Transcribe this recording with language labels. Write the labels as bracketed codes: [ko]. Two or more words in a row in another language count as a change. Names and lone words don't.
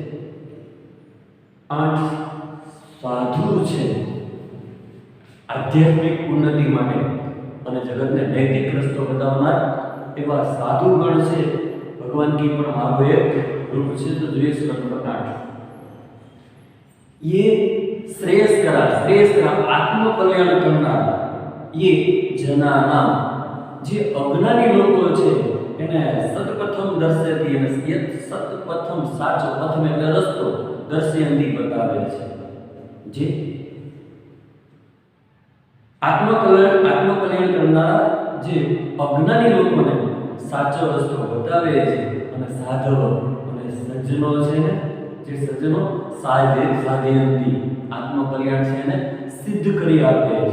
[gu] 8 સાધુ છે આધ્યાત્મિક ઉન્નતિ માટે અને જગતને નૈતિક રસ્તો બતાવનાર એવા સાધુ ગણ છે. ભગવાન કી પણ મારું એક રૂપ છે. તો જોઈએ શ્લોક નંબર 8. [sa] ये श्रेयस्करा [gu] આત્મ કલ્યાણ કરનાર [sa] ये जनानाम, [gu] જે અજ્ઞાની લોકો છે એને [sa] સતપથમ દર્શયતી, [gu] અને સતપથમ સાચો પથમ એટલે રસ્તો દર્શયંતી બતાવે છે. જે આત્મકલ્યાણ કરનારા જે અજ્ઞાની લોકોને સાચો રસ્તો બતાવે છે અને સાધવો અને સજ્જનો છે ને જે સજ્જનો સાધ્યંતી આત્મકલ્યાણ છે ને સિદ્ધ કરી આપે છે.